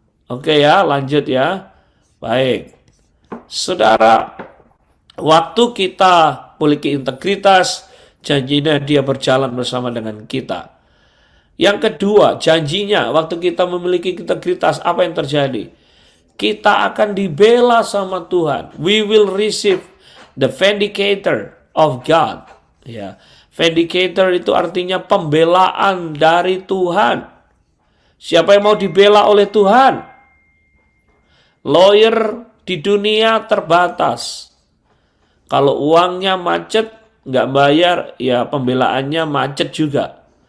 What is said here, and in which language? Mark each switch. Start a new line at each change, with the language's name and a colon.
Indonesian: Oke ya, lanjut ya. Baik. Saudara, waktu kita memiliki integritas, janjinya dia berjalan bersama dengan kita. Yang kedua, janjinya waktu kita memiliki integritas, apa yang terjadi? Kita akan dibela sama Tuhan.
English: We will receive the vindicator of God.
Indonesian: Ya, vindicator itu artinya pembelaan dari Tuhan. Siapa yang mau dibela oleh Tuhan? Lawyer di dunia terbatas. Kalau uangnya macet, nggak bayar, ya pembelaannya macet juga.